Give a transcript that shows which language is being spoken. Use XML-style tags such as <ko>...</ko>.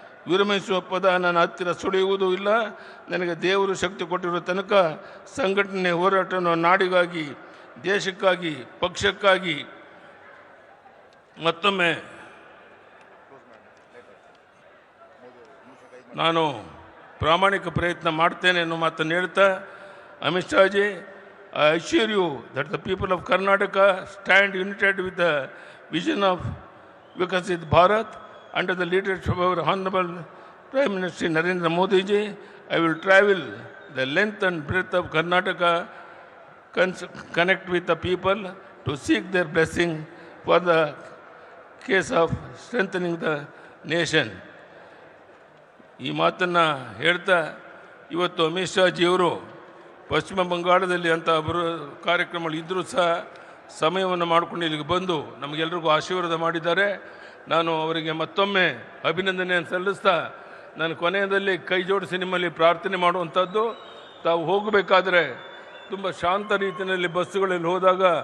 <kn>ವಿರಮಿಸುವ ಪದ ನನ್ನ ಹತ್ತಿರ ಸುಳಿಯುವುದೂ ಇಲ್ಲ. ನನಗೆ ದೇವರು ಶಕ್ತಿ ಕೊಟ್ಟಿರುವ ತನಕ ಸಂಘಟನೆ ಹೋರಾಟವನ್ನು ನಾಡಿಗಾಗಿ, ದೇಶಕ್ಕಾಗಿ, ಪಕ್ಷಕ್ಕಾಗಿ ಮತ್ತೊಮ್ಮೆ ನಾನು ಪ್ರಾಮಾಣಿಕ ಪ್ರಯತ್ನ ಮಾಡ್ತೇನೆ ಅನ್ನೋ ಮಾತನ್ನು ಹೇಳ್ತಾ,</kn> <en>Amit Shaji, I assure you that the people of Karnataka stand united with the vision of Vikasit Bharat under the leadership of our Honorable Prime Minister Narendra Modi ji. I will travel the length and breadth of Karnataka, connect with the people to seek their blessing for the case of strengthening the nation.</en> <kn>ಈ ಮಾತನ್ನು ಹೇಳ್ತಾ, ಇವತ್ತು ಅಮಿತ್ ಶಾ ಜಿಯವರು ಪಶ್ಚಿಮ ಬಂಗಾಳದಲ್ಲಿ ಅಂಥ ಕಾರ್ಯಕ್ರಮಗಳು ಇದ್ದರೂ ಸಹ ಸಮಯವನ್ನು ಮಾಡಿಕೊಂಡು ಇಲ್ಲಿಗೆ ಬಂದು ನಮಗೆಲ್ರಿಗೂ ಆಶೀರ್ವಾದ ಮಾಡಿದ್ದಾರೆ. ನಾನು ಅವರಿಗೆ ಮತ್ತೊಮ್ಮೆ ಅಭಿನಂದನೆಯನ್ನು ಸಲ್ಲಿಸ್ತಾ, ನಾನು ಕೊನೆಯದಲ್ಲಿ ಕೈ ಜೋಡಿಸಿ ನಿಮ್ಮಲ್ಲಿ ಪ್ರಾರ್ಥನೆ ಮಾಡುವಂಥದ್ದು, ತಾವು ಹೋಗಬೇಕಾದ್ರೆ ತುಂಬ ಶಾಂತ ರೀತಿಯಲ್ಲಿ ಬಸ್ಸುಗಳಲ್ಲಿ ಹೋದಾಗ</kn>